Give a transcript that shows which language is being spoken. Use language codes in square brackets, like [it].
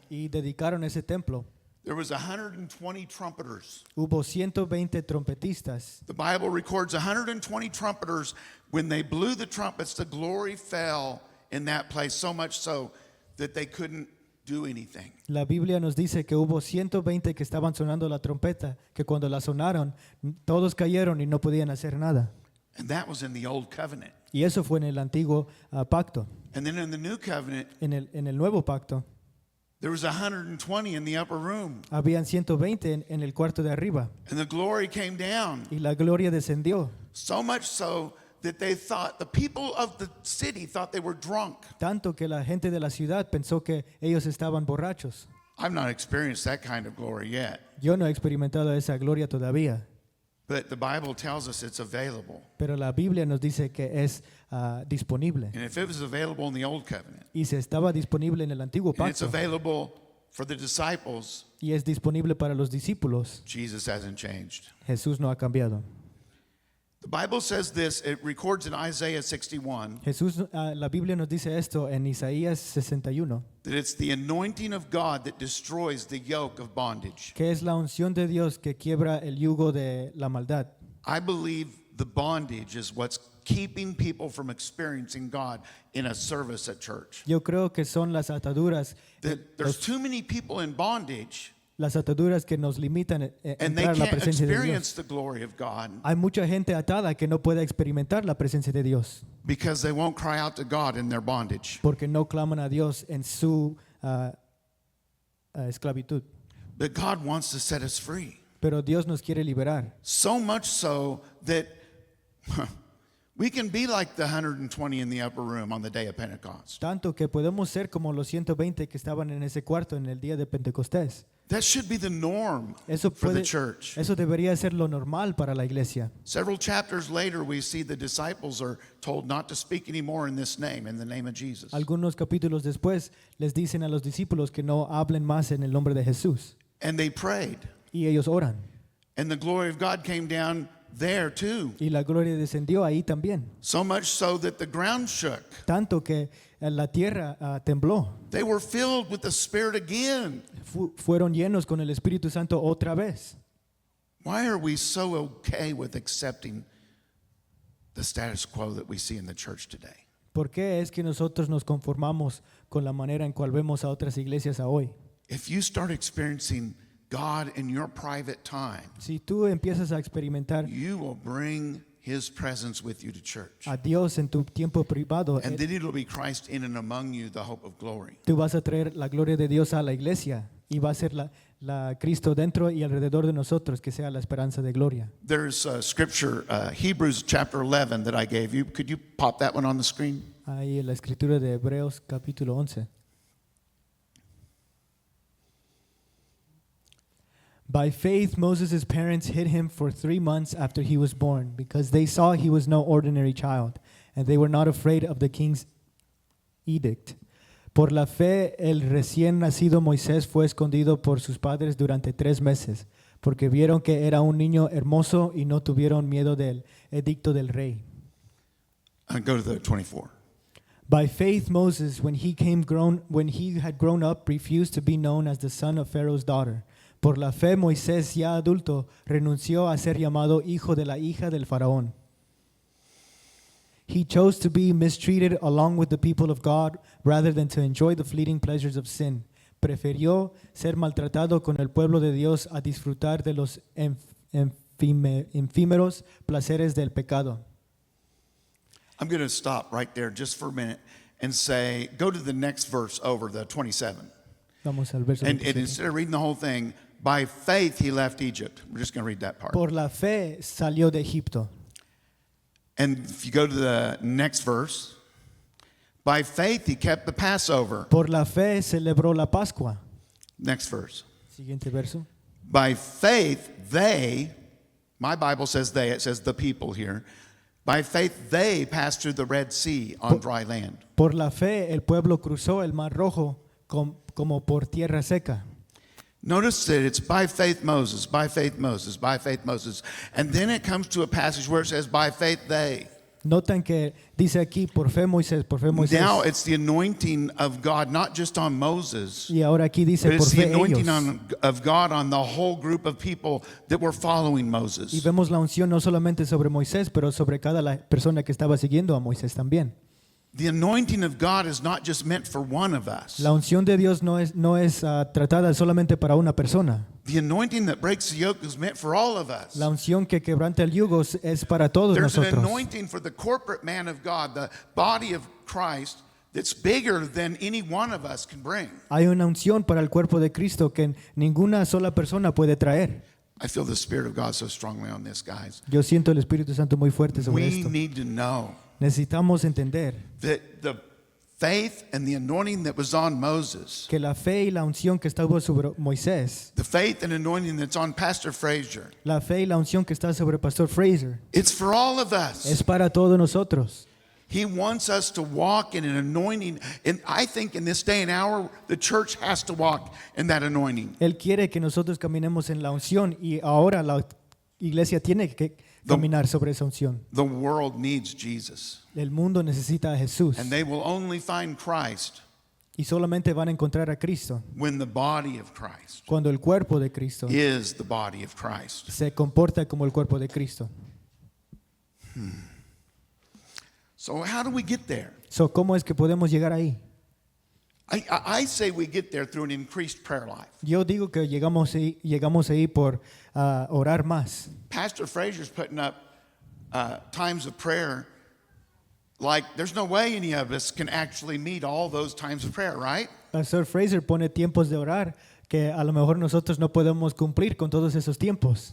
[es] y dedicaron ese templo, [en] there was 120 trumpeters. [es] hubo 120 trompetistas. [en] The Bible records 120 trumpeters. When they blew the trumpets, the glory fell in that place, so much so that they couldn't do anything. [es] La Biblia nos dice que hubo 120 que estaban sonando la trompeta, que cuando la sonaron, todos cayeron y no podían hacer nada. [en] And that was in the Old Covenant. [es] Y eso fue en el antiguo pacto. [en] And then in the New Covenant, [es] En el nuevo pacto, [en] there was 120 in the upper room. [es] habían 120 en el cuarto de arriba. [en] And the glory came down, [es] Y la gloria descendió. [en] so much so that they thought, the people of the city thought they were drunk. [es] Tanto que la gente de la ciudad pensó que ellos estaban borrachos. [en] I've not experienced that kind of glory yet. [es] Yo no he experimentado esa gloria todavía, [en] But the Bible tells us it's available. [es] pero la Biblia nos dice que es disponible. [en] And if it was available in the Old Covenant, [es] Y se estaba disponible en el antiguo [en] and it's [es] pacto [en] available for the disciples, [es] y es disponible para los discípulos, [en] Jesus hasn't changed. [es] Jesús no ha cambiado. [en] The Bible says this, it records in Isaiah 61, [es] La Biblia nos dice esto en Isaías 61, [en] that it's the anointing of God that destroys the yoke of bondage. [es] que es la unción de Dios que quiebra el yugo de la maldad. [en] I believe the bondage is what's keeping people from experiencing God in a service at church. [es] Yo creo que son las ataduras, [en] There's too many people in bondage [es] las ataduras que nos limitan [en] and they [es] entrar a la [en] can't [es] presencia de Dios. [en] experience the glory of God [es] Hay mucha gente atada que no puede experimentar la presencia de Dios [en] because they won't cry out to God in their bondage. [es] porque no claman a Dios en su esclavitud. [en] But God wants to set us free. [es] Pero Dios nos quiere liberar. [en] So much so that we can be like the 120 in the upper room on the day of Pentecost. [es] Tanto que podemos ser como los 120 que estaban en ese cuarto en el día de Pentecostés. [en] That should be the norm [es] Eso, [en] for the church. [es] eso debería ser lo normal para la iglesia. [en] Several chapters later, we see the disciples are told not to speak anymore in this name, in the name of Jesus. [es] Algunos capítulos después les dicen a los discípulos que no hablen más en el nombre de Jesús. [en] And they prayed. [es] Y ellos oran. [en] And the glory of God came down there too. [es] Y la gloria descendió ahí también. [en] So much so that the ground shook. [es] Tanto que la tierra tembló. [en] They were filled with the Spirit again. [es] Fueron llenos con el Espíritu Santo otra vez. [en] Why are we so okay with accepting the status quo that we see in the church today? [es] ¿Por qué es que nosotros nos conformamos con la manera en cual vemos a otras iglesias a hoy? [en] If you start experiencing God in your private time, [es] Si tú empiezas a experimentar [en] you will bring His presence with you to church. [es] a Dios en tu tiempo privado, [en] And then it'll be Christ in and among you, the hope of glory. [es] tú vas a traer la gloria de Dios a la iglesia y va a ser la Cristo dentro y alrededor de nosotros, que sea la esperanza de gloria. [en] There's scripture, Hebrews chapter 11 that I gave you. Could you pop that one on the screen? [es] Ahí en la escritura de Hebreos capítulo 11. [en] By faith, Moses' parents hid him for 3 months after he was born, because they saw he was no ordinary child, and they were not afraid of the king's edict. [es] Por la fe, el recién nacido Moisés fue escondido por sus padres durante 3 meses, porque vieron que era un niño hermoso y no tuvieron miedo del edicto del rey. [en] Go to the 24. By faith, Moses, when he had grown up, refused to be known as the son of Pharaoh's daughter. [es] Por la fe, Moisés, ya adulto, renunció a ser llamado hijo de la hija del faraón. [en] He chose to be mistreated along with the people of God rather than to enjoy the fleeting pleasures of sin. [es] Prefirió ser maltratado con el pueblo de Dios a disfrutar de los efímeros placeres del pecado. [en] I'm going to stop right there just for a minute and say, go to the next verse over, the 27. [es] Vamos al verso [en] And [es] 27. [en] instead of reading the whole thing, by faith he left Egypt. We're just going to read that part. [es] Por la fe salió de Egipto. [en] And if you go to the next verse, by faith he kept the Passover. [es] Por la fe celebró la Pascua. [en] Next verse. [es] Siguiente verso. [en] By faith they, my Bible says they, it says the people here. By faith they passed through the Red Sea on dry land. [es] Por la fe el pueblo cruzó el mar rojo como por tierra seca. [en] Notice that it's by faith Moses, by faith Moses, by faith Moses. And then it comes to a passage where it says by faith they. [es] Notan que dice aquí por fe Moisés, por fe Moisés. [en] Now it's the anointing of God, not just on Moses, [es] Y ahora aquí dice [en] but [es] por [en] it's the [es] fe [en] anointing [es] ellos. [en] of God on the whole group of people that were following [es] Y [en] Moses. [es] vemos la unción no solamente sobre Moisés, pero sobre cada la persona que estaba siguiendo a Moisés también. [en] The anointing of God is not just meant for one of us. [es] La unción de Dios no es tratada solamente para una persona. [en] The anointing that breaks the yoke is meant for all of us. [es] La unción que quebranta el yugo es para todos [en] There's an [es] nosotros. [en] anointing for the corporate man of God, the body of Christ, that's bigger than any one of us can bring. [es] Hay una unción para el cuerpo de Cristo que ninguna sola persona puede traer. [en] I feel the Spirit of God so strongly on this, guys. [es] Yo siento el Espíritu Santo muy fuerte sobre [en] We [es] esto. [en] need to know [es] Necesitamos entender [en] that the faith and the anointing that was on Moses, [es] que la fe y la unción que estaba sobre Moisés, [en] the faith and anointing that's on Pastor Frazier, [es] la fe y la unción que está sobre Pastor Fraser, [en] it's for all of us. [es] es para todos nosotros. [en] He wants us to walk in an anointing. And I think in this day and hour, the church has to walk in that anointing. [es] Él quiere que nosotros caminemos en la unción y ahora la iglesia tiene que caminar sobre esa unción. [en] The world needs Jesus. [es] El mundo necesita a Jesús [en] And they will only find Christ [es] y solamente van a encontrar a Cristo [en] when the body of Christ [es] cuando el cuerpo de Cristo [en] is the body of Christ. [es] se comporta como el cuerpo de Cristo. [en] So how do we get there? [es] So, ¿cómo es que podemos llegar ahí? [en] I say we get there through an increased prayer life. [es] Yo digo que llegamos ahí por orar más. [en] Pastor Frazier's putting up times of prayer like there's no way any of us can actually meet all those times of prayer, right? [es] Pastor Fraser pone tiempos de orar que a lo mejor nosotros no podemos cumplir con todos esos tiempos.